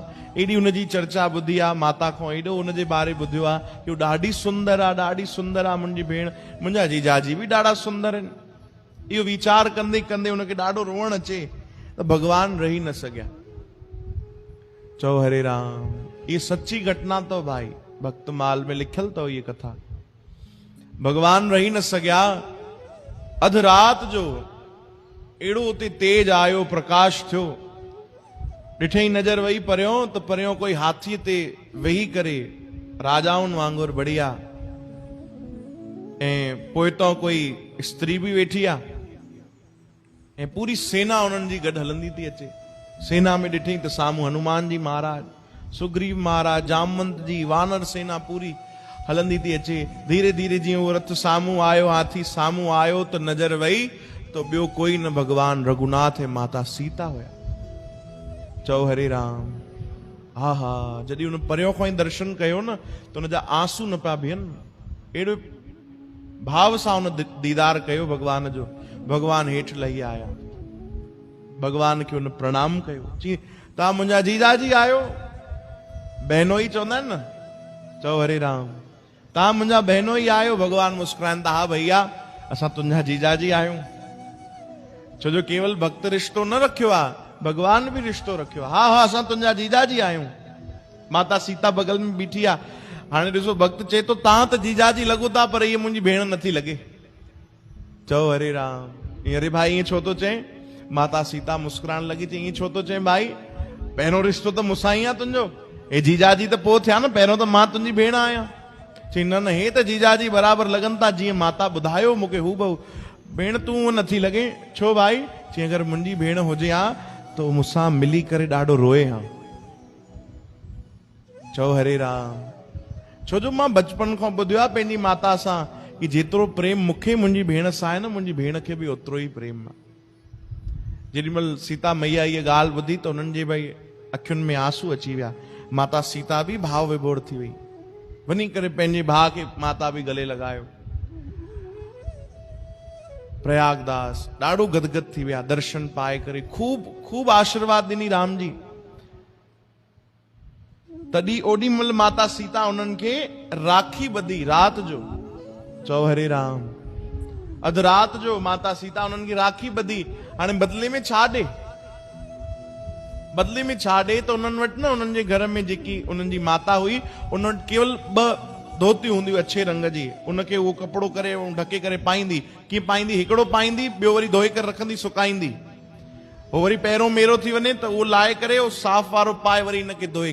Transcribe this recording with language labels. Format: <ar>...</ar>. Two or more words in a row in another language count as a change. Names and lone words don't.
<sd>एॾी हुनजी चर्चा ॿुधी आहे माता खां, एॾो हुनजे बारे ॿुधियो आहे कि ॾाढी सुंदर आहे, ॾाढी सुंदर आहे मुंहिंजी भेण, मुंहिंजा जीजाजी बि ॾाढा सुंदर आहिनि। इहो वीचार कंदे कंदे हुनखे ॾाढो रोअण अचे त भगवान रही न सघिया। चओ हरे राम। ये सच्ची घटना अथव भाई, भक्तमाल में लिखियल अथव ये कथा। भगवान रही न सघिया। अधु रात जो अहिड़ो उते तेज आयो, प्रकाश थियो, ॾिठई नज़र वई परियों त परियों कोई हाथीअ ते वेही करे राजाउनि वांगुरु बढ़िया, ऐं पोइ तो कोई स्त्री भी वेठी आ ऐं पूरी सेना उन्हनि जी गॾु हलंदी थी अचे। सेना में ॾिठई त साम्हूं हनुमान जी महाराज, सुग्रीव महाराज, जामवंत जी वानर सेना पूरी हलंदी थी अचे। धीरे धीरे जीअं उहो रथ साम्हूं आयो, हाथी साम्हूं आयो त नज़र वई तो ॿियो कोई न भगवान रघुनाथ ऐं माता सीता हुया। चओ हरे राम। हा हा, जॾहिं उन परियों खां ई दर्शन कयो न त उनजा आंसू न पिया बीहनि। अहिड़ो भाव सां उन दीदार कयो भगवान जो। भगवान हेठि लही आया, भगवान खे उन प्रणाम कयो। चई तव्हां मुंहिंजा जीजाजी आहियो? बहनोई चवंदा आहिनि न। चओ हरे राम। तव्हां मुंहिंजा बहनोई आहियो? भगवान मुस्कुराइनि था, हा भैया असां तुंहिंजा जीजाजी आहियूं। छो जो केवल भक्त रिश्तो न रखियो आहे, भगवान भी रिश्तो रखियो आहे। हा हा असां तुंहिंजा जीजाजी आहियूं। माता सीता बगल में बीठी आहे। हाणे ॾिसो भक्त चए तो तव्हां त जीजाजी लॻो था पर इहा मुंहिंजी भेण नथी लॻे। चओ हरे राम। अरे भाई ईअं छो थो चए? माता सीता मुस्कुराइण लॻी। चई ईअं छो थो चए भाई? पहिरों रिश्तो त मूंसां ई आहे तुंहिंजो। हे जीजाजी त पोइ थिया न, पहिरों त मां तुंहिंजी भेण आहियां। चई न न, हे त जीजाजी बराबरि लॻनि था जीअं माता ॿुधायो मूंखे हूबहू। भेण तूं नथी लॻे? छो भाई? चई अगरि मुंहिंजी भेण हुजे हा त मूंसां मिली करे ॾाढो रोए हा। चओ हरे राम। छो जो मां बचपन खां ॿुधियो आहे पंहिंजी माता सां कि जेतिरो प्रेम मूंखे मुंहिंजी भेण सां आहे न, मुंहिंजी भेण खे बि ओतिरो ई प्रेम आहे। जेॾीमहिल सीता मैया इहा ॻाल्हि ॿुधी त उन्हनि जे भई अखियुनि में आंसू अची विया। माता सीता बि भाव विभोर थी वई। वञी करे पंहिंजे भाउ खे माता बि गले लॻायो। प्रयागदास ॾाढो गदगद थी विया दर्शन पाए करे। खूब खूब आशीर्वाद ॾिनी राम जी। तॾहिं ओॾी महिल माता सीता उन्हनि खे राखी ॿधी रात जो। चओ हरे राम। अधु रात जो माता सीता उन्हनि खे राखी ॿधी। हाणे बदले में छा ॾे? बदले में छा ॾे त उन्हनि वटि न, उन्हनि जे घर में जेकी उन्हनि जी माता हुई उन वटि केवल 2 धोतियूं हूंदियूं अच्छे रंग जी। उनखे उहो कपिड़ो करे ढके करे पाईंदी। कीअं पाईंदी? हिकिड़ो पाईंदी, ॿियो वरी धोई करे रखंदी, सुकाईंदी। हो वरी पहिरों मेरो थी वञे त उहो लाहे करे उहो साफ़ वारो पाए वरी इनखे धोए।</sd>